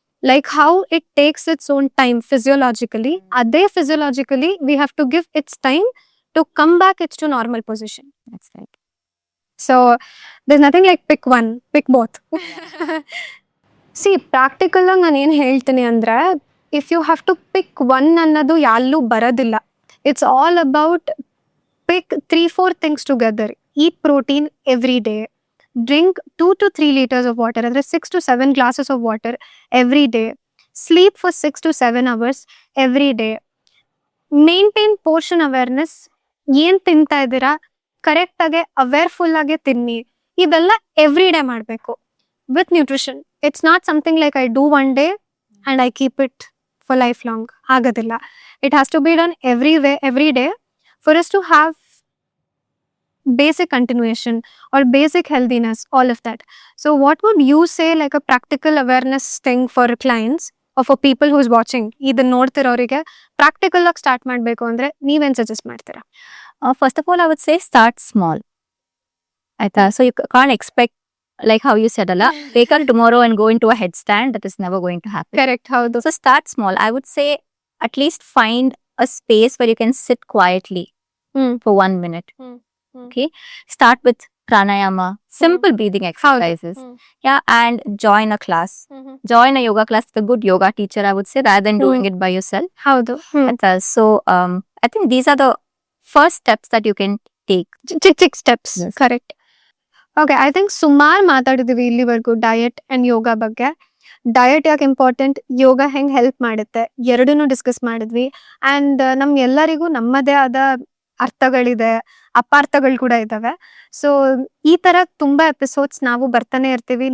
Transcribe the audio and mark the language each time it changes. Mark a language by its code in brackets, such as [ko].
[en] Like how it takes its own time physiologically, ಅದೇ physiologically we have to give its time to come back its to normal position. That's right. So there's nothing like pick one, pick both. [kn] See, practical ಆಗಿ ನಾನು ಏನು ಹೇಳ್ತೀನಿ ಅಂದ್ರೆ, [en] if you have to pick one [kn] ಅನ್ನೋದು ಯಾಲ್ಲೂ ಬರೋದಿಲ್ಲ. [en] It's all about pick 3-4 things together. Eat protein every day. Drink 2 to 3 liters of water, ಅಂದ್ರೆ 6 to 7 glasses of water every day. Sleep for 6 to 7 hours every day. Maintain portion awareness. [kn] ಏನ್ ತಿಂತಾ ಇದ್ದೀರಾ correct ಆಗಿ ಅವೇರ್ಫುಲ್ ಆಗಿ ತಿನ್ನಿ. ಇವೆಲ್ಲ every day ಮಾಡಬೇಕು [en] With nutrition. It's not something like I do one day and I keep it for life long. ಆಗೋದಿಲ್ಲ. It has to be done every day for us to have basic continuation or basic healthiness, all of that. So what would you say like a practical awareness thing for clients or for people who is watching, [kn] ಇದನ್ನ ನೋಡ್ತಿರೋರಿಗೆ practical ಆಗಿ start ಮಾಡಬೇಕು ಅಂದ್ರೆ ನೀವೇನ್ suggest ಮಾಡ್ತೀರಾ? [en] First of all, I would say start small. ಆಯ್ತಾ? So you can't expect, like how you said, ಅಲ್ಲ, wake up tomorrow and go into a headstand. That is never going to happen. [kn] Correct, ಹೌದು. [en] So start small. I would say at least find a space where you can sit quietly for 1 minute. Okay, start with pranayama, simple breathing exercises. Yeah, and join a class. Join a yoga class with a good yoga teacher, I would say, rather than doing it by yourself. [kn] ಹೌದು. [en] So I think these are the first steps that you can take. Chick steps. Correct. Okay, I think [kn] ಸುಮಾರು ಮಾತಾಡಿದೀವಿ ಇಲ್ಲಿವರೆಗೂ diet and ಯೋಗ ಬಗ್ಗೆ. Diet ಯಾಕೆ important, ಯೋಗ ಹೆಂಗ್ help ಮಾಡುತ್ತೆ, ಎರಡನ್ನೂ discuss ಮಾಡಿದ್ವಿ. And ನಮ್ಗೆಲ್ಲರಿಗೂ ನಮ್ಮದೇ ಆದ ಅರ್ಥಗಳಿದೆ, ಅಪಾರ್ಥಗಳು ಕೂಡ ಇದಾವೆ. ಸೊ ಈ ತರ ತುಂಬಾ ಎಪಿಸೋಡ್ಸ್ ನಾವು ಬರ್ತಾನೆ ಇರ್ತೀವಿ.